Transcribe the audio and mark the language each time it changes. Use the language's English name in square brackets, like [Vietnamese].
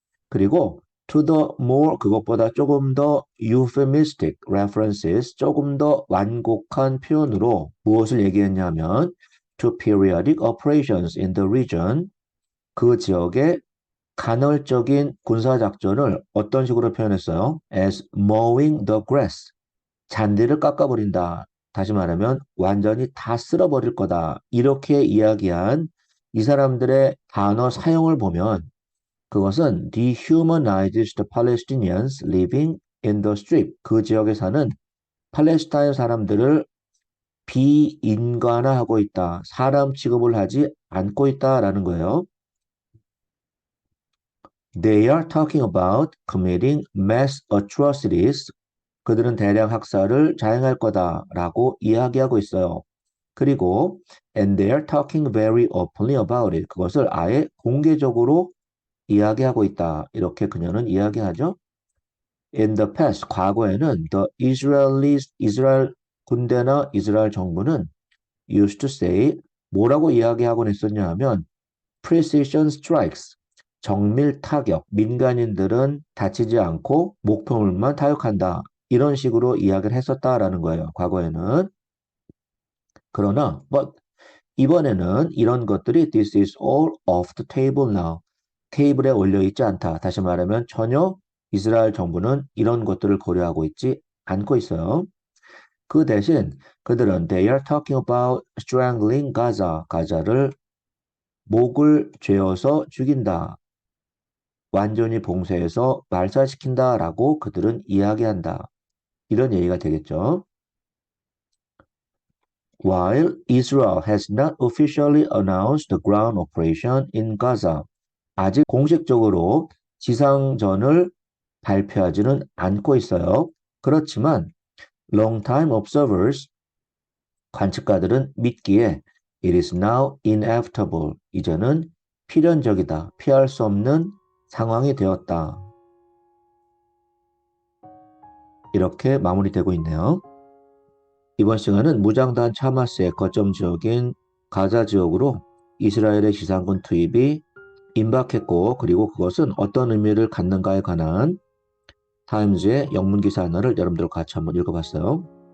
[Korean] 그리고 [English] to the more, [Korean] 그것보다 조금 더 [English] euphemistic references, [Korean] 조금 더 완곡한 표현으로 무엇을 얘기했냐면 [English] to periodic operations in the region, [Korean] 그 지역의 간헐적인 군사작전을 어떤 식으로 표현했어요? [English] as mowing the grass, [Korean] 잔디를 깎아버린다. 다시 말하면 완전히 다 쓸어버릴 거다. 이렇게 이야기한 이 사람들의 단어 사용을 보면 그것은 [English] dehumanizes the Palestinians living in the strip. [Korean] 그 지역에 사는 팔레스타인 사람들을 비인간화하고 있다. 사람 취급을 하지 않고 있다라는 거예요. [English] They are talking about committing mass atrocities. [Korean] 그들은 대량 학살을 자행할 거다라고 이야기하고 있어요. 그리고 [English] and they are talking very openly about it. [Korean] 그것을 아예 공개적으로 이야기하고 있다. 이렇게 그녀는 이야기하죠. [English] In the past, [Korean] 과거에는 [English] the Israelis, [Korean] 이스라엘 군대나 이스라엘 정부는 [English] used to say, [Korean] 뭐라고 이야기하곤 했었냐 하면 [English] precision strikes, [Korean] 정밀 타격, 민간인들은 다치지 않고 목표물만 타격한다. 이런 식으로 이야기를 했었다라는 거예요. 과거에는. 그러나 [English] but [Korean] 이번에는 이런 것들이 [English] this is all off the table now. [Korean] 테이블에 올려 있지 않다. 다시 말하면 전혀 이스라엘 정부는 이런 것들을 고려하고 있지 않고 있어요. 그 대신 그들은 [English] they are talking about strangling Gaza. [Korean] 가자를 목을 죄어서 죽인다. 완전히 봉쇄해서 말살시킨다라고 그들은 이야기한다. 이런 얘기가 되겠죠. [English] While Israel has not officially announced the ground operation in Gaza, [Korean] 아직 공식적으로 지상전을 발표하지는 않고 있어요. 그렇지만 [English] long-time observers, [Korean] 관측가들은 믿기에 [English] it is now inevitable, [Korean] 이제는 필연적이다, 피할 수 없는 상황이 되었다. 이렇게 마무리되고 있네요. 이번 시간은 무장단 하마스의 거점 지역인 가자 지역으로 이스라엘의 지상군 투입이 임박했고 그리고 그것은 어떤 의미를 갖는가에 관한 타임즈의 영문 기사 하나를 여러분들과 같이 한번 읽어봤어요.